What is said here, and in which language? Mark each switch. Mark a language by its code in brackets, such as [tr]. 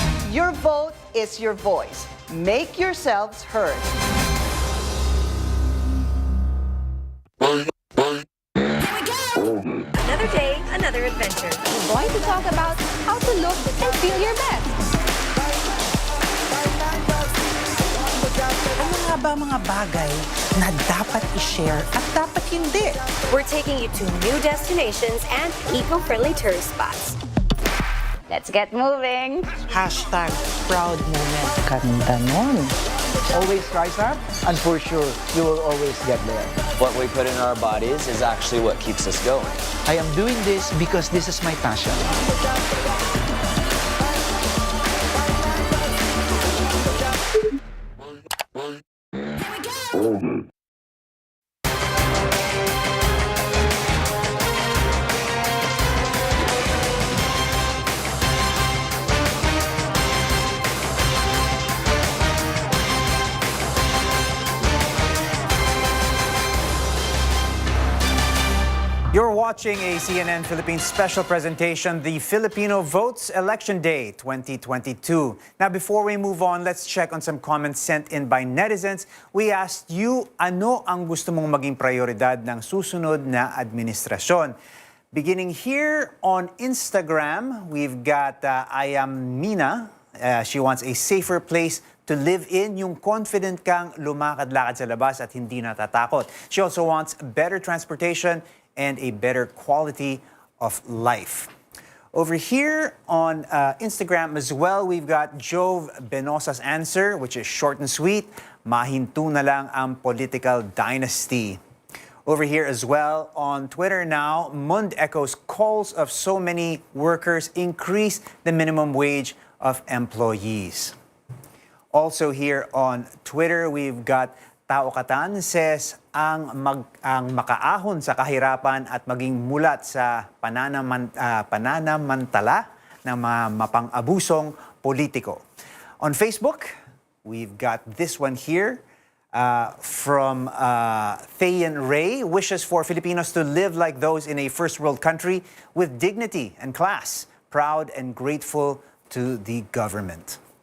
[en] Your vote is your voice. Make yourselves heard. Another day, another adventure. We're going to talk about how to look and feel your best. [tl] Ano nga ba mga bagay na dapat i-share at dapat hindi? [en] We're taking you to new destinations and eco-friendly tourist spots. Let's get moving. Hashtag proud moment. [tl] Ganda nun. [en] Always rise up, and for sure, you will always get there. What we put in our bodies is actually what keeps us going. I am doing this because this is my passion. You're watching a CNN Philippines special presentation, The Filipino Votes Election Day 2022. Now, before we move on, let's check on some comments sent in by netizens. We asked you, [tl] ano ang gusto mong maging prioridad ng susunod na administrasyon? [en] Beginning here on Instagram, we've got I am Mina. She wants a safer place to live in, [tl] yung confident kang lumakad-lakad sa labas at hindi natatakot. [en] She also wants better transportation and a better quality of life. Over here on Instagram as well, we've got Jove Benosa's answer, which is short and sweet. [tl] Mahinto na lang ang political dynasty. [en] Over here as well on Twitter now, Mund echoes calls of so many workers increase the minimum wage of employees. Also here on Twitter, we've got Tao Katan says [tl] ang makaahon sa kahirapan at maging mulat sa pananamantala ng mga mapang-abusong politiko. [en] On Facebook, we've got this one here from Thayan Ray, wishes for Filipinos to live like those in a first world country with dignity and class, proud and grateful to the government.